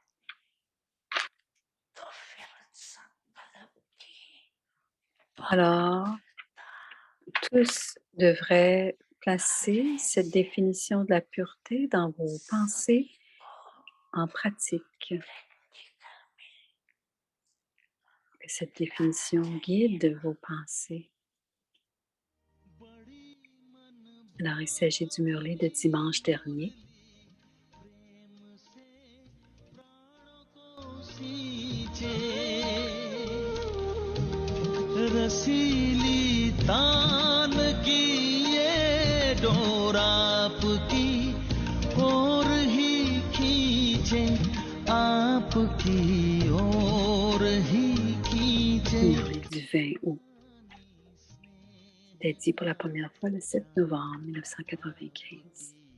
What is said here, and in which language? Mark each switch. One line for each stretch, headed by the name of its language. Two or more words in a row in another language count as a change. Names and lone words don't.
French: Alors, tous devraient placer cette définition de la pureté dans vos pensées en pratique. Que cette définition guide vos pensées. Alors, il s'agit du murli de dimanche dernier.
Hindi: रसीली तान की ये डोर आपकी और ही खींचे आपकी और ही खींचे
French: Murli du 20 août. C'était dit pour la première fois le 7 novembre 1995.